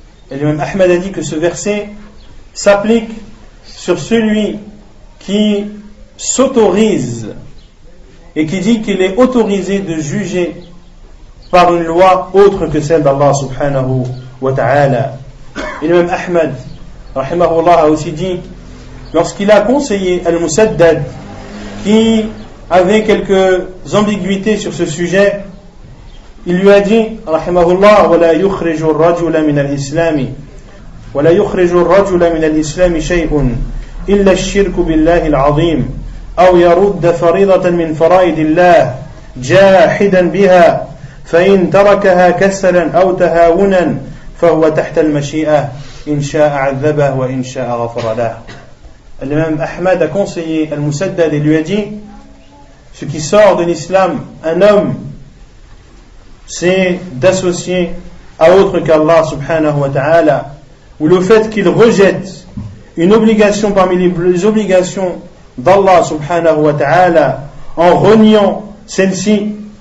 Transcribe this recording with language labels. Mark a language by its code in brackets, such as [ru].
[fr] Et l'imam Ahmed a dit que ce verset s'applique sur celui qui s'autorise et qui dit qu'il est autorisé de juger par une loi autre que celle d'Allah subhanahu wa ta'ala. Et l'imam Ahmed rahimahullah a aussi dit, lorsqu'il a conseillé Al-Musaddad qui avait quelques ambiguïtés sur ce sujet, il lui a dit, [ar] rahimahullah, وَلَا يُخْرِجُ الرَّجُلَ مِنَ الْإِسْلَامِ وَلَا يُخْرِجُ الرَّجُلَ مِنَ الْإِسْلَامِ شَيْءٌ إِلَّا الشِّرْكُ بِاللَّهِ الْعَظِيمِ أو يرد فريضة من فرائض الله جاحدا بها فإن تركها كسلا أو تهاونا فهو تحت المشيئة إن شاء عذبه وإن شاء غفر له. [fr] L'imam Ahmad a conseillé Al-Musaddad et lui a dit, ce qui sort de l'islam, un homme, c'est d'associer à autre qu'Allah subhanahu wa ta'ala, ou le fait qu'il rejette une obligation parmi les obligations d'Allah subhanahu wa ta'ala en reniant celle-ci.